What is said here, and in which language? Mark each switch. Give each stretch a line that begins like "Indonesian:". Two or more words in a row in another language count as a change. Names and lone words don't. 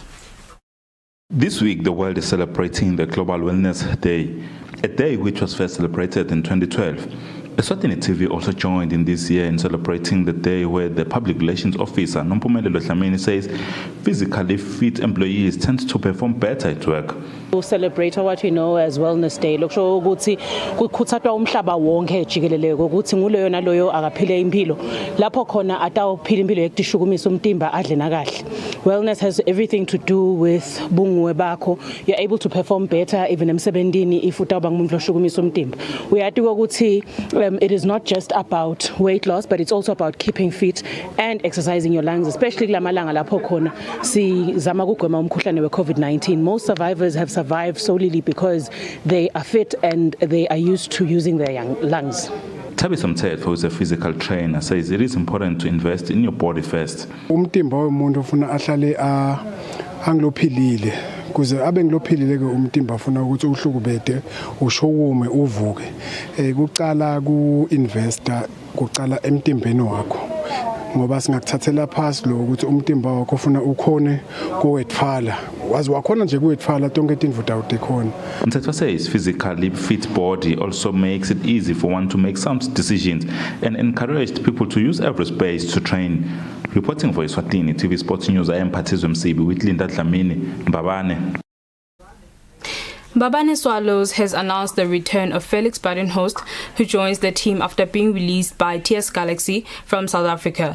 English: This week, the world is celebrating the Global Wellness Day, a day which was first celebrated in 2012. Eswatini TV also joined in this year in celebrating the day where the public relations officer, Nompumelelo Dlamini, says physically fit employees tend to perform better at work. We celebrate what we know as Wellness Day.
Swati: Lokusho ukuthi kukhuthazwa umhlaba wonke jikelele ukuthi nguloyo naloyo akaphile impilo. Lapho khona atawuphila impilo yekutishugumisa umtimba adle nakahle.
English: Wellness has everything to do with
Swati: bungwe bakho.
English: You're able to perform better even emsebentini if
Swati: utawuba ngumuntu oshukumisa umtimba. Uyati ukuthi
English: it is not just about weight loss, but it's also about keeping fit and exercising your lungs, especially
Swati: kulamalanga lapho khona sizama ukugwema umkhuhlane we-COVID-19.
English: Most survivors have survived solely because they are fit and they are used to using their lungs. Tabitha Mthetho, who is a physical trainer, says it is important to invest in your body first.
Swati: Umtimba womuntu ufuna ahlale angilophilile kuze abe ngilophilile ke umtimba ufuna ukuthi uhlukubede ushokume uvuke kucala ku-investor kucala emtimbeni wakho ngoba singakuthathela phasi lo ukuthi umtimba wakho ufuna ukhone kuwetfala wazi wakhona nje kuwetfala tonke izinto utawutekhona.
English: Mthetho says physically fit body also makes it easy for one to make sound decisions and encouraged people to use every space to train. Reporting for Eswatini TV Sports News, I am Patizwe Msibi with Linda Dlamini, Mbabane. Mbabane Swallows has announced the return of Felix Badenhorst, who joins the team after being released by TS Galaxy from South Africa.